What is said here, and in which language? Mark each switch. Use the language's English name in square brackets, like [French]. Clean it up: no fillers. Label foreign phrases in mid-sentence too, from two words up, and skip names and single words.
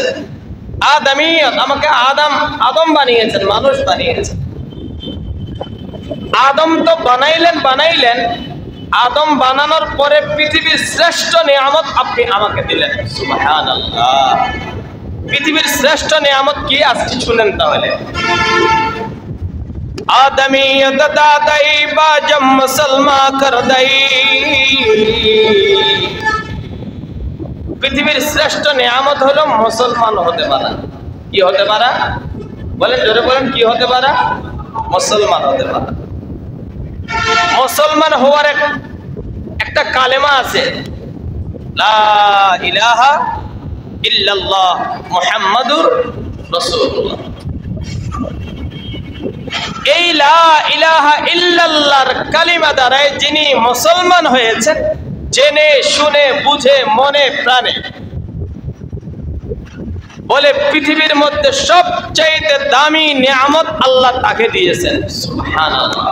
[Bangla] আদমিয়ত, আমাকে আদম বানিয়েছেন, মানুষ বানিয়েছেন। আদম তো বানাইলেন, আদম বানানোর পরে পৃথিবীর শ্রেষ্ঠ নিয়ামত আপনি আমাকে দিলেন। সুবহানাল্লাহ। পৃথিবীর শ্রেষ্ঠ নিয়ামত কি আজকে শুনেন তাহলে। [Urdu] آدمیت دا دئی باجم مسلماں کر دئی. [Bangla] পৃথিবীর শ্রেষ্ঠ নিয়ামত হলো মুসলমান হতে পারা। কি হতে পারা বলেন, জোরে বলেন, কি হতে পারা? মুসলমান হতে পারা। মুসলমান হওয়ার একটা কালেমা আছে, [Arabic] لا إله إلا الله محمد رسول الله. [Bangla] এই [Arabic] لا إله إلا الله [Bangla] কালিমা দ্বারা যিনি মুসলমান হয়েছেন, জেনে শুনে বুঝে মনে প্রাণে, বলে পৃথিবীর মধ্যে সবচেয়ে দামি নিয়ামত আল্লাহ তাকে দিয়েছেন। সুবহানাল্লাহ।